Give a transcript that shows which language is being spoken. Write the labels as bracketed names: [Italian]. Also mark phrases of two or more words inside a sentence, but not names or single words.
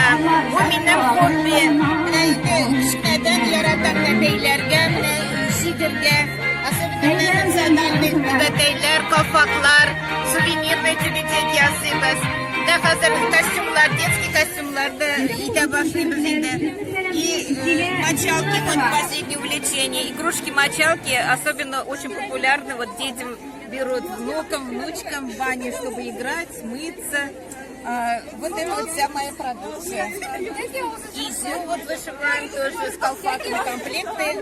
[Tatar] Бу минем хобби. Кичинеден яратам нәтейләргә, шигырьгә, [Russian] особенно национальный [Tatar] түбәтәйләр, калфаклар, [Russian] сувенирный тюбетейки [Tatar] ясыйбыз. Да хәзер костюмлар, детский костюмларды итә башлыйбыз инде. [Russian] И мочалки, вот последнее увлечение. Игрушки-мочалки особенно очень популярны. Вот детям берут внукам, внучкам в бане, чтобы играть, мыться. Вот это вот вся моя продукция. Кисю вот вышиваем тоже с колфаками комплекты.